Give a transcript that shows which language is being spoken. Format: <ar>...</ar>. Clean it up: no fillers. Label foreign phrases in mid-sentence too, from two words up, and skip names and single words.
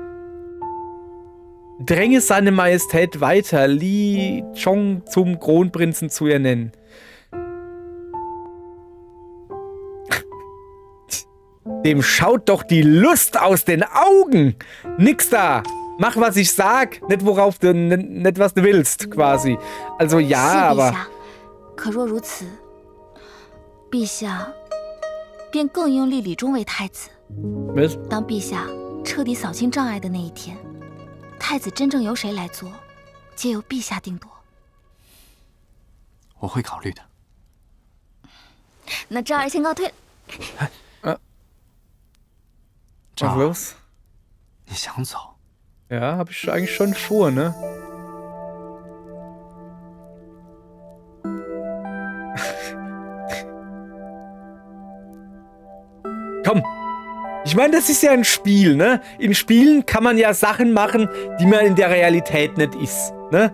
<de>Dränge seine Majestät weiter, Li Chong zum Kronprinzen zu ernennen. Dem schaut doch die Lust aus den Augen. Nix da. Mach, was ich sag, nicht worauf du, nicht was du willst, quasi. Also ja, aber...</de> <zh>可若如此，陛下便更应立李忠为太子。当陛下彻底扫清障碍的那一天，太子真正由谁来做，皆由陛下定夺。我会考虑的。那昭儿先告退。赵</zh> <de>Was</de> <zh>儿，</zh> <de>los?</de> <zh>你想走？</zh> <de>Ja, habe ich eigentlich schon vor, ne? Komm, Ich meine, das ist ja ein Spiel, ne? In Spielen kann man ja Sachen machen, die man in der Realität nicht ist, ne?</de>